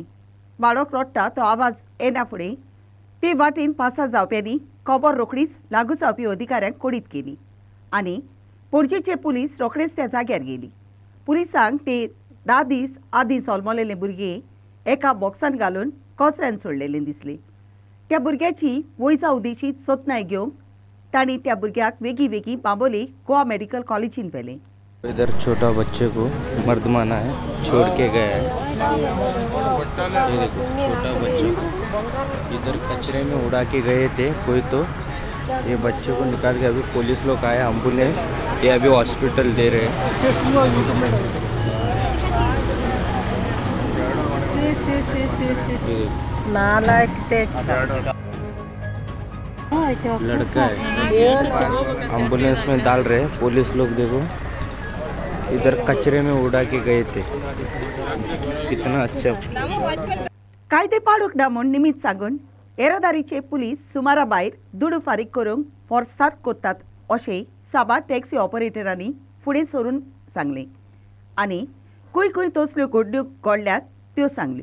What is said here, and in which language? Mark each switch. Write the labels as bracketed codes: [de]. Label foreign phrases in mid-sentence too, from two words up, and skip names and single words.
[kok] बाळक रडटा तो आवाज येना फुडें ते वाटेन पासा जावप्यांनी खबर रोखडीच लागू जावपी अधिकाऱ्यांक कोडीत केली आनी पणजेचे पुलीस रोखडेच त्या जाग्यार गेली। पुलिसांक ते 10 दीस आदीं जल्मलेले भुरगे एका बॉक्सान घालून कचऱ्यान सोडलेले दिसले। त्या भुरग्याची वैजा उदेची जतनाय घेवंक तांणी त्या भुरग्याक वेगळी बांबोली गोवा मेडिकल कॉलेजीन व्हेलें। [hi] इधर छोटा बच्चे को मर्दमाना है छोड़ के गया है। ये देखो छोटा बच्चे को इधर कचरे में उड़ा के गए थे कोई तो ये बच्चे को निकाल के अभी पुलिस लोग आए एम्बुलेंस ये अभी हॉस्पिटल दे रहे हैं। लड़का है एम्बुलेंस में डाल रहे हैं पुलिस लोग। देखो इधर कचरे में उड़ा के गए थे कितना अच्छा। [kok] कायदे पाळूंक ना म्हूण निमीत सांगून येरादारीचे पुलीस सुमारा भायर दुडू फारीक करूंक फोर्सात कोत्तात अशें साबार टॅक्सी ऑपरेटरांनी फुडें सरून सांगलें आनी खंय तसल्यो घडण्यो घडल्यात त्यो सांगल्यो।